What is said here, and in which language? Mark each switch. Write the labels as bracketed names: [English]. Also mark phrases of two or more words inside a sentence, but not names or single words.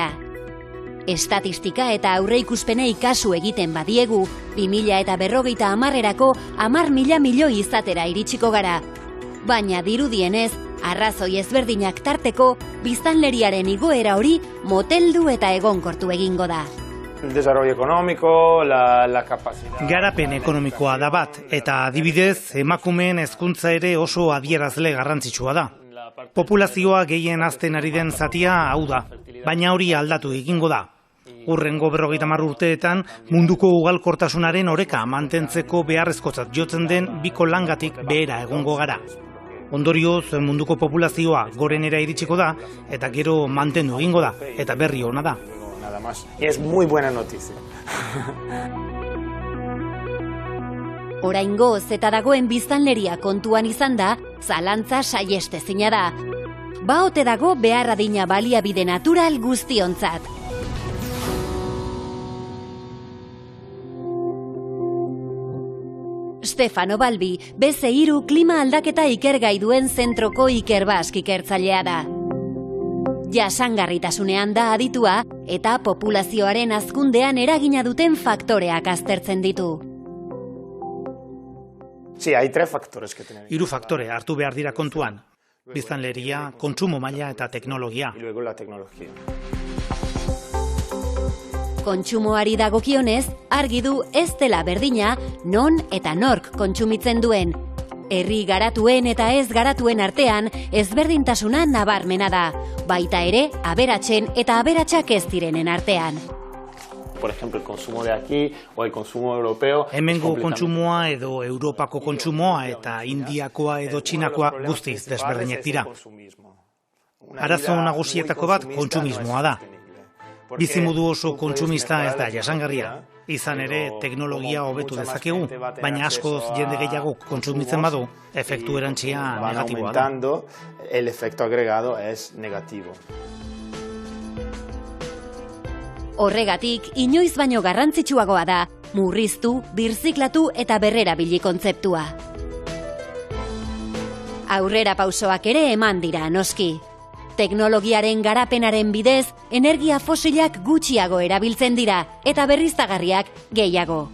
[Basque] Estatistika eta aurreikuspenei kasu egiten badiegu, 2050erako 10.000 milioi izatera iritsiko gara. Baina dirudienez, arrazoi ezberdinak tarteko, biztanleriaren igoera hori moteldu eta egonkortu egingo da. [Spanish] El desarrollo económico, la capacidad... [Basque] Garapen ekonomikoa da bat, eta adibidez, emakumeen hezkuntza ere oso adierazle garrantzitsua da. Populazioa gehien hazten ari den zatia hau da, baina hori aldatu egingo da. Hurrengo 50 urteetan munduko ugalkortasunaren oreka mantentzeko beharrezkotzat jotzen den biko langatik behera egongo gara. Ondorioz, munduko populazioa gorenera iritsiko da, eta gero mantendu egingo da, eta berri ona da. [Spanish] Nada más. Es muy buena noticia. [Basque] Oraingoz eta dagoen biztanleria kontuan izan da, zalantza saihestezina da. Ba ote dago behar adina baliabide natural guztiontzat. Stefano Balbi, BC3 klima aldaketa ikergai duen zentroko Ikerbask ikertzailea da. Jasangarritasunean da aditua eta populazioaren hazkundean eragina duten faktoreak aztertzen ditu. [Spanish] Sí, hay 3 factores que tener. [Basque] 3 faktore hartu behar dira kontuan. Biztanleria, kontsumo maila eta teknologia. [Spanish] Y luego la tecnología. [Basque] Kontsumoari dagokionez, argi du ez dela berdina non eta nork kontsumitzen duen. Herri garatuen eta ez garatuen artean ezberdintasuna nabarmena da, baita ere aberatsen eta aberatsak ez direnen artean. [Spanish] Por ejemplo, el consumo de aquí o el consumo europeo. [Basque] Hemengo kontsumoa edo Europako kontsumoa eta Indiakoa edo Txinakoa guztiz desberdinak dira. Arazo nagusietako bat kontsumismoa da. Bizimodu oso kontsumista ez da jasangarria. Izan ere, teknologia hobetu dezakegu, baina askoz jende gehiago kontsumitzen badu, efektu erantzia negatiboa da. [Spanish] El efecto agregado es negativo. [Basque] Horregatik, inoiz baino garrantzitsuagoa da, murriztu, birziklatu eta berrerabili kontzeptua. Aurrera pausoak ere eman dira, noski. Teknologiaren garapenaren bidez, energia fosilak gutxiago erabiltzen dira eta berriztagarriak gehiago.